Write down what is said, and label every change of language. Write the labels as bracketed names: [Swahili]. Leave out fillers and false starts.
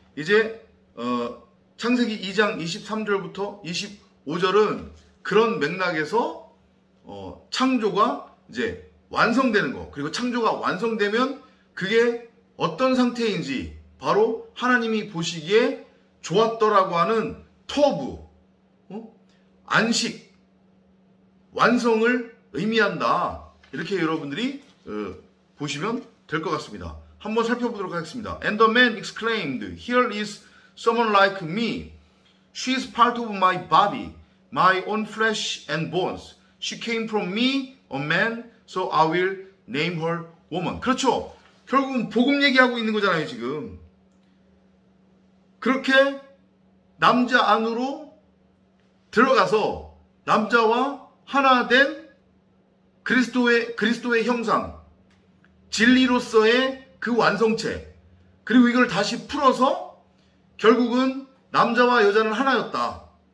[Korean] 이제 창세기 2장 23절부터 25절은 그런 맥락에서 창조가 이제 완성되는 거, 그리고 창조가 완성되면 그게 어떤 상태인지 바로 하나님이 보시기에 좋았더라고 하는 터부, 안식, 완성을 의미한다. 이렇게 여러분들이 보시면 될 것 같습니다. 한번 살펴보도록 하겠습니다. [English] And the man exclaimed, Here is someone like me. She is part of my body, my own flesh and bones. She came from me, a man, so I will name her woman. [Korean] 그렇죠. 결국은 복음 얘기하고 있는 거잖아요, 지금. 그렇게 남자 안으로 들어가서 남자와 하나 된 그리스도의 형상, 진리로서의 그 완성체, 그리고 이걸 다시 풀어서 결국은 남자와 여자는 하나였다.